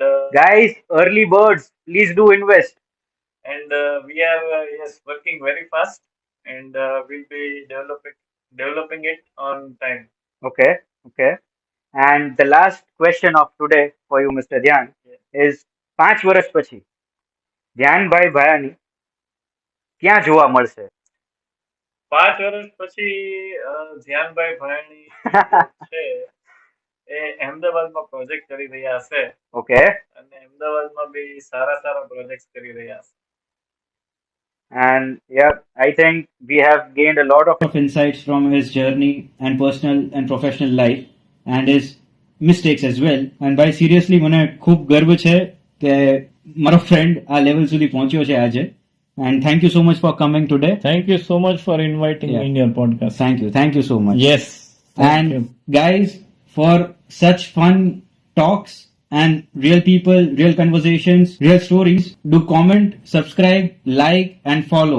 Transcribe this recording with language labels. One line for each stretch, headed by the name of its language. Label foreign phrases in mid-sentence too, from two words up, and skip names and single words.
English: Guys, early birds, please do invest. and we are yes working very fast, and we'll be developing it on time. Okay. Okay. And the last question of today for you, Mr. Dhyan, Yeah.
Gujarati: is 5 વર્ષ પછી ધ્યાનભાઈ ભાયાની ક્યાં જોવા મળશે? 5 વર્ષ પછી ધ્યાનભાઈ ભાયણી છે એ અહેમદાબાદમાં પ્રોજેક્ટ કરી રહ્યા હશે
English: Okay.
Gujarati: અને અહેમદાબાદમાં બી સારા પ્રોજેક્ટ્સ કરી રહ્યા હશે.
English: And yeah, I think we have gained a lot of insights from his journey and personal and professional life and his mistakes as well. And by seriously
Gujarati: મને ખૂબ ગર્વ છે કે મારો ફ્રેન્ડ આ લેવલ સુધી પહોંચ્યો છે આજે.
English: And thank you so much for coming today. Thank you so much for inviting Yeah. me in your podcast. Thank you so much. Yes. Thank And you. guys, for such fun talks and real people, real conversations, real stories, do comment, subscribe, like and follow.